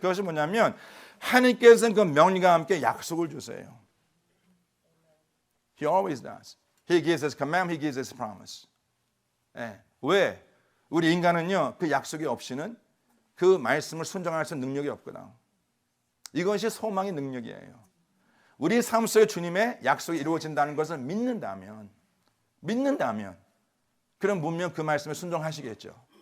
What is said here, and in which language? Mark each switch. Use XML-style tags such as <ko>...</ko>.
<ko>그것이 뭐냐면 하나님께서는 그 명령과 함께 약속을 주세요.</ko> <en>He always does. He gives us command, He gives us promise.</en> <ko>왜? 우리 인간은요, 그 약속이 없이는 그 말씀을 순종할 수 있는 능력이 없거든. 이것이 소망의 능력이에요. 우리 삶 속에 주님의 약속이 이루어진다는 것을 믿는다면 그럼 분명 그 말씀에 순종하시겠죠.</ko>